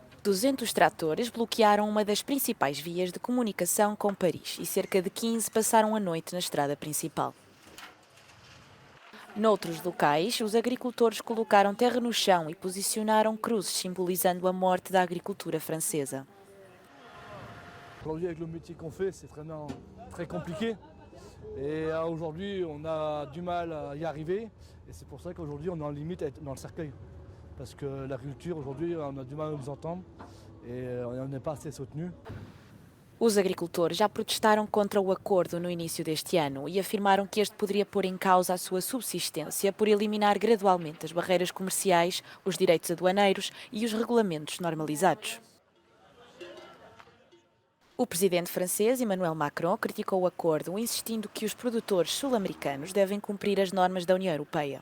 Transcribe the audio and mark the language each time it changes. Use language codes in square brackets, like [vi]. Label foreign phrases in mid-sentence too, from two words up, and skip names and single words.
[pt] 200 tratores bloquearam uma das principais vias de comunicação com Paris e cerca de 15 passaram a noite na estrada principal. Noutros locais, os agricultores colocaram terra no chão e posicionaram cruzes simbolizando a morte da agricultura francesa. [fr] Aujourd'hui, avec le métier qu'on fait, c'est vraiment très compliqué. Et aujourd'hui, on a du mal à y arriver. Et c'est pour ça qu'aujourd'hui, on est en limite à être dans le cercueil. Parce que l'agriculture, aujourd'hui, on a du mal à nous entendre. Et on n'est pas assez soutenu. [pt] Os agricultores já protestaram contra o acordo no início deste ano e afirmaram que este poderia pôr em causa a sua subsistência por eliminar gradualmente as barreiras comerciais, os direitos aduaneiros e os regulamentos normalizados. O presidente francês Emmanuel Macron criticou o acordo, insistindo que os produtores sul-americanos devem cumprir as normas da União Europeia.